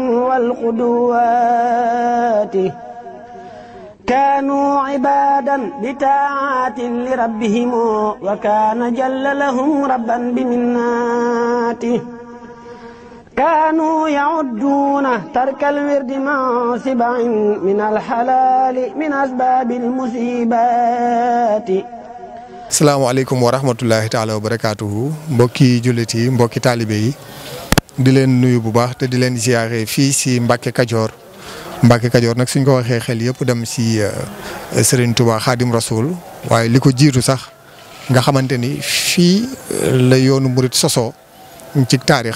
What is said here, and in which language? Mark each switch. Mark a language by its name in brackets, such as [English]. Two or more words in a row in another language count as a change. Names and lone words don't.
[Arabic] والقدوات كانوا عبادا بطاعات لربهم وكان جل لهم ربا بمناته كانوا يعدون ترك الورد مع سبع من الحلال من أسباب المصيبات. السلام عليكم ورحمة الله تعالى وبركاته [Wolof] mbokki jullit yi mbokki taalibe yi di leen nuyu bu baax te di leen ziare fii si Mbacke Kajoor nag suñ ko waxee xel yëpp dem si Serigne Touba Khadim Rasoul waaye li ko jiitu sax nga xamante ni fii la yoonu murit sosoo ci taarix.